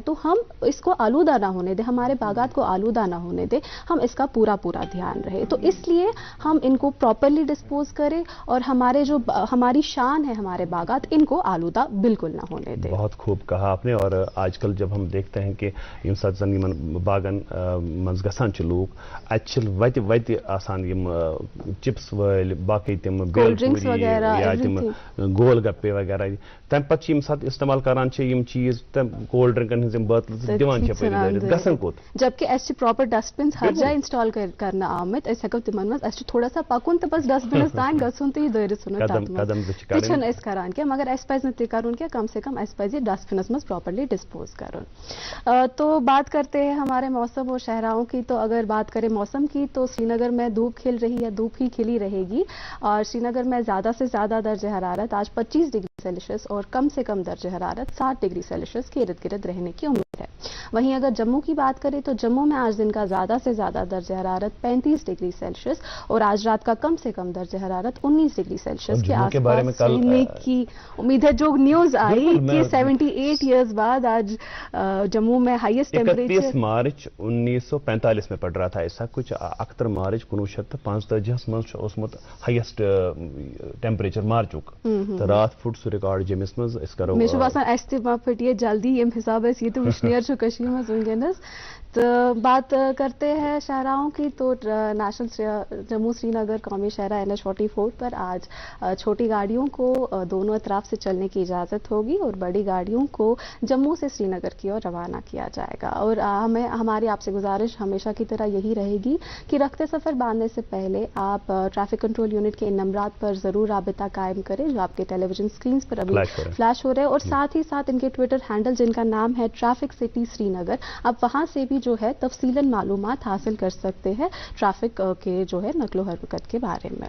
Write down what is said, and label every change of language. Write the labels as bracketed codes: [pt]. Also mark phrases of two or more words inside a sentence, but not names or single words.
[ur] تو ہم اس کو آلودہ نہ ہونے دیں, ہمارے باغات کو آلودہ نہ ہونے دیں, ہم اس کا پورا دھیان رہے. تو اس لیے ہم ان کو [en] properly dispose [ur] کریں اور ہمارے جو ہماری شان ہے ہمارے باغات ان کو آلودہ بالکل نہ ہونے دیں. بہت خوب کہا آپ نے. اور آج کل جب ہم دیکھتے ہیں کہ [ks] یم سات زن یمن باغن منز گژھان چھ لوگ اتھ وتہ آسان یم چپس ول باقی تم بیل پوری یا تم گول گپے وغیرہ تم پتہ یم سات استعمال کران چھ یم چیز تم کولڈ ڈرنکن ہز بوتل دیوان چھ پہ گژھان کوت جبکہ اس [en] proper dust bins [ks] ہر جائے انسٹال کرنا آمت اس ہکو تمن مز اس تھوڑا سا پکن تو بس ڈسٹ بنس تان گژھن تو یہ دٲرِتھ ژھٕنُن تتھ چھن اس کران کیا مگر اس پز نہ کرن کیا [ur] کم سے کم [ks] اس پز یہ ڈسٹ بنس مز [en] properly dispose [ks] کرن. [ur] تو بات کرتے ہیں ہمارے موسم و شہراؤں کی. تو اگر بات کریں موسم کی تو سری نگر میں دھوپ کھل رہی ہے, دھوپ ہی کھلی رہے گی اور سری نگر میں زیادہ سے زیادہ درجہ حرارت آج 25 ڈگری سیلسیس اور کم سے کم درجہ حرارت 60 ڈگری سیلسیس کے ارد گرد رہنے کی امید ہے. وہیں اگر جموں کی بات کریں تو جموں میں آج دن کا زیادہ سے زیادہ درجہ حرارت 35 ڈگری سیلسیس اور آج رات کا کم سے کم درجہ حرارت 19 ڈگری سیلسیس کے آس پاس رہنے کی امید ہے. جو نیوز آئی کہ 78 ایئرز بعد آج جموں میں [en] highest temperature [ur] 31 مارچ 1945 میں پڑ رہا تھا ایسا کچھ. [ks] 31 مارچ 1945 من اوسمت [en] highest temperature [ks] مارچک تو رات پھٹ سہ ریکارڈ جمس مز اس کرو مے باسان اس تہ پھٹیے جلدی یم حساب اس یہ وشنیر مز ونکس. [ur] تو بات کرتے ہیں شاہراہوں کی تو نیشنل جموں سری نگر قومی شاہراہ NH44 پر آج چھوٹی گاڑیوں کو دونوں اطراف سے چلنے کی اجازت ہوگی اور بڑی گاڑیوں کو جموں سے سری نگر کی اور روانہ کیا جائے گا. اور ہماری آپ سے گزارش ہمیشہ کی طرح یہی رہے گی کہ رخت سفر باندھنے سے پہلے آپ [en] traffic control unit [ur] کے ان نمبرات پر ضرور رابطہ قائم کریں جو آپ کے [en] television screens [ur] پر ابھی فلیش ہو رہے ہیں, اور ساتھ ہی ساتھ ان کے [en] Twitter handle [ur] جن کا نام ہے ٹریفک سٹی سری نگر, آپ وہاں سے بھی جو ہے تفصیلاً معلومات حاصل کر سکتے ہیں ٹریفک کے جو ہے نقل و حرکت کے بارے میں.